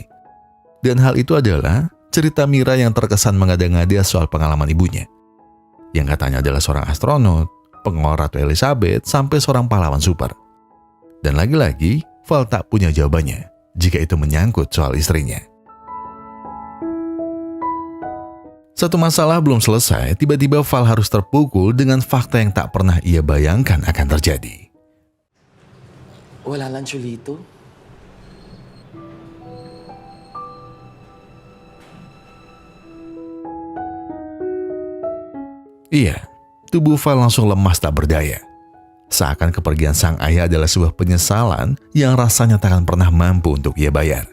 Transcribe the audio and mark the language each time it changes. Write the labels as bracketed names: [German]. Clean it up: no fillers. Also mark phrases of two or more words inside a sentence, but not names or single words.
[Indonesian] Dan hal itu adalah cerita Mira yang terkesan mengada-ngada soal pengalaman ibunya, yang katanya adalah seorang astronot, pengawal Ratu Elizabeth, sampai seorang pahlawan super. Dan lagi-lagi, Val tak punya jawabannya jika itu menyangkut soal istrinya. Satu masalah belum selesai, tiba-tiba Val harus terpukul dengan fakta yang tak pernah ia bayangkan akan terjadi. [Filipino] Wala lang chulito. [Indonesian] Iya, tubuh Val langsung lemas tak berdaya. Seakan kepergian sang ayah adalah sebuah penyesalan yang rasanya tak akan pernah mampu untuk ia bayar.